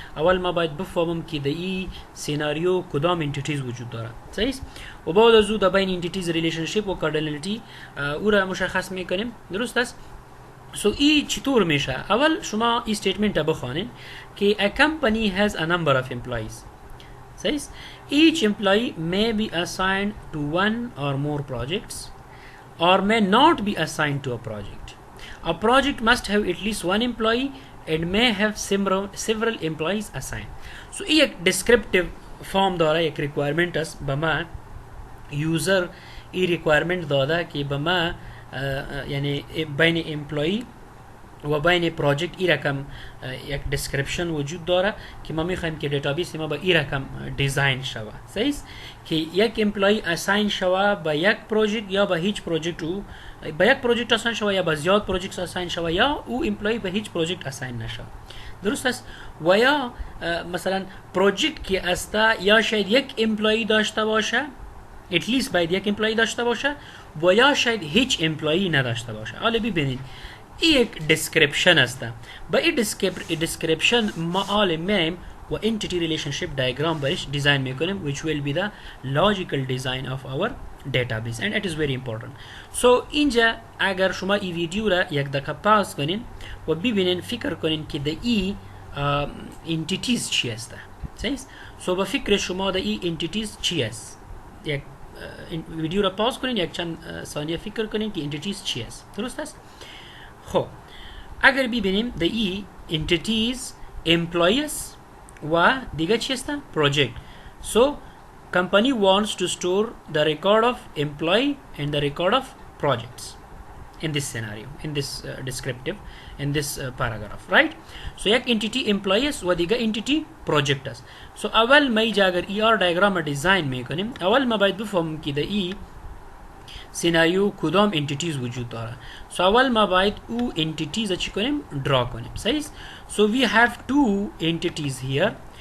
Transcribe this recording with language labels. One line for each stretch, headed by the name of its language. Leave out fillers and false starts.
Persian: اول ما باید بفهمم که در این سیناریو کدام انتیتیز وجود داره. صحیح؟ و بعد از او در بین انتیتیز ریلیشنشیپ و کاردینالیتی او را مشخص میکنیم. درست است؟ سو ای چطور میشه؟ اول شما این استیتمنت بخوانید که a company has a number of employees.
English: Says each employee may be assigned to one or more projects or may not be assigned to a project. A project must have at least one employee and may have several employees assigned.
Persian: So ای یک descriptive form داره، یک requirement است به ما user ای requirement داده که به ما یعنی بین امپلوی و بین پروژکت ای رقم یک دیسکریپشن وجود داره که ما میخوایم که دیتابیس ما با ای رقم دیزاین شوه. صحیح؟ که یک امپلوی اساین شوه به یک پروژکت یا به هیچ پروژکت، او به یک پروژکت اساین شوه یا به زیاد پروژکت اساین شوه یا او امپلوی به هیچ پروژکت اساین نشوه. درست است؟ و یا مثلا پروژکت که است یا شاید یک امپلوی داشته باشه، اتلیست باید یک امپلوی داشته باشه و یا شاید هیچ امپلوی نداشته باشه. حالا ببینید این یک دیسکریپشن است. با این دیسکریپشن ما حالا میم و انتیتی ریلیشنشیپ دیاگرام برش دیزاین میکنیم which will be the logical design of our database and it is very important. So اینجا اگر شما این ویدیو را یک دقیقه پاس کنین و ببینین، فکر کنین که در این انتیتیز چی است. صحیح؟ سو با فکر شما در این انتیتیز چی است، یک ویدیو را پاس کنین، یک چند ثانیه فکر کنین که انتیتیز چی است. درست است؟ خب اگر ببینیم در این انتیتیز امپلویز و دیگه چی است؟ پروژکت.
English: So company wants to store the record of employee and the record of projects in this scenario, in this descriptive, in this paragraph, right?
Persian: So یک entity employees و دیگه entity project است. So اول ما ایجا اگر ER diagram دیزاین میکنیم، اول ما باید بفهمیم که در این سیناریو کدام انتیتیز وجود داره. So اول ما باید او انتیتیز چی کنیم؟ درا کنیم.
English: صحیح؟ So we have two entities here.